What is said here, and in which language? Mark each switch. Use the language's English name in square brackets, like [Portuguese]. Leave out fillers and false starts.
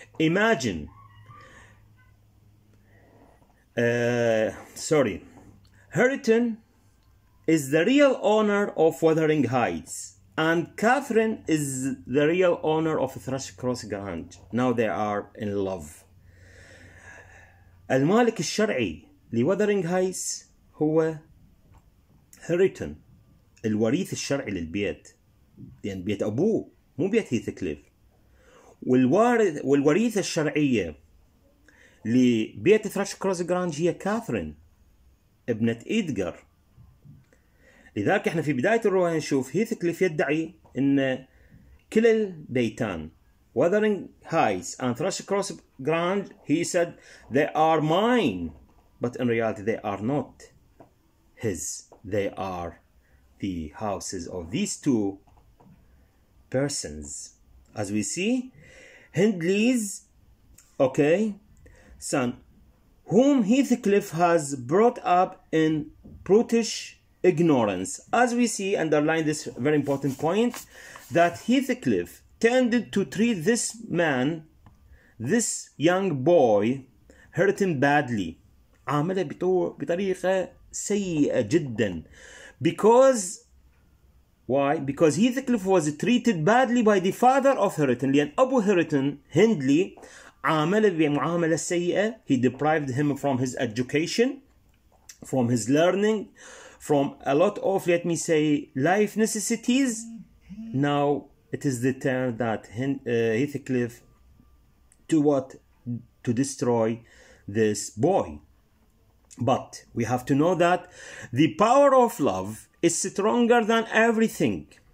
[English] Imagine, Hareton is the real owner of Wuthering Heights, and Catherine is the real owner of Thrushcross Grange. Now they are in love. [Arabic] المالك الشرعي لوذرينغ هايتس هو هاريتون، الوريث الشرعي للبيت، لأن بيت أبوه مو بيت هيثكليف. والوريثة الشرعية لبيت ثراشكروس جرانج هي كاثرين ابنة إدغار. لذلك احنا في بداية الرواية نشوف هيثكليف يدعي ان كل البيتان [English] Wuthering Heights and Thrushcross Grange, he said they are mine, but in reality they are not his. They are the houses of these two persons. As we see, Hindley's son, whom Heathcliff has brought up in brutish ignorance. As we see, underline this very important point, that Heathcliff tended to treat this man, this young boy, Hareton badly. [Arabic] عامله بطريقة سيئة جدا. [English] Because why? Because Heathcliff was treated badly by the father of Hareton. [Arabic] لأن أبو Hareton, Hindley, عامله بمعاملة سيئة. [English] He deprived him from his education, from his learning, from a lot of, let me say, life necessities. Now it is the turn that Heathcliff to what? To destroy this boy. But we have to know that the power of love is stronger than everything.